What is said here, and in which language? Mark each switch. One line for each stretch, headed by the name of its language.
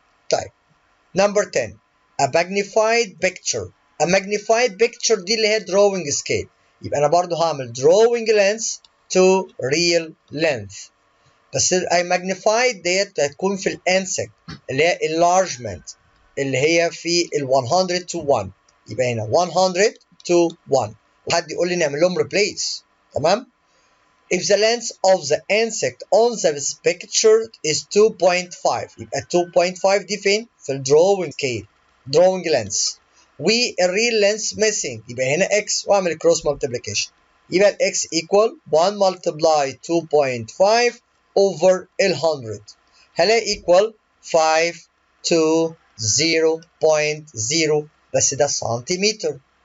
English: طيب number 10 a magnified picture. a magnified picture
Arabic: دي اللي هي
English: drawing scale،
Arabic: يبقى انا برضو هعمل
English: drawing length to real length.
Arabic: بس ال magnified ديت هتكون في الانسك اللي هي enlargement اللي هي في ال 100 to 1، يبقى هنا 100 to 1 وحد يقول لي نعمل لهم replace. تمام.
English: If the length of the insect on this picture is 2.5
Arabic: يبقى 2.5 دي فين؟ في ال
English: drawing scale drawing length.
Arabic: والريل لينث missing، يبقى هنا x واعمل cross multiplication، يبقى ال x equal 1 multiply 2.5 over ال 100، هلاقي equal 520.0 بس ده سنتيمتر.